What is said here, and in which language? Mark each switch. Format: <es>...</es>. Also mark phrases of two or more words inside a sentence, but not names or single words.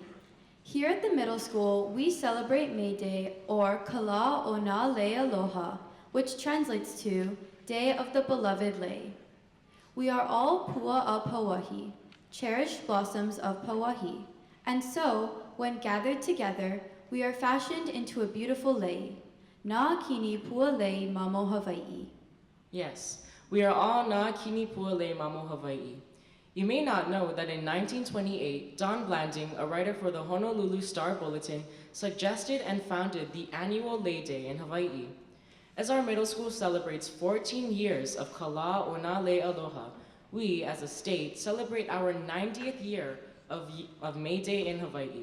<en>Here at the middle school, we celebrate May Day, or</en> <haw>Ka Lā o Nā Lei Aloha,</haw> <en>which translates to Day of the Beloved Lei. We are all</en> <haw>pua a Pauahi,</haw> <en>cherished blossoms of Pauahi, and so, when gathered together, we are fashioned into a beautiful lei.</en> <haw>Nā kini pua lei mamo Hawaii.</haw> <en>Yes, we are all</en> <haw>Nā kini pua lei mamo Hawaii.</haw> <en>You may not know that in 1928, Don Blanding, a writer for the Honolulu Star Bulletin, suggested and founded the annual Lei Day in Hawaii. As our middle school celebrates 14 years of</en> <haw>Ka Lā o Nā Lei Aloha,</haw> <en>we, as a state, celebrate our 90th year of May Day in Hawaii.</en>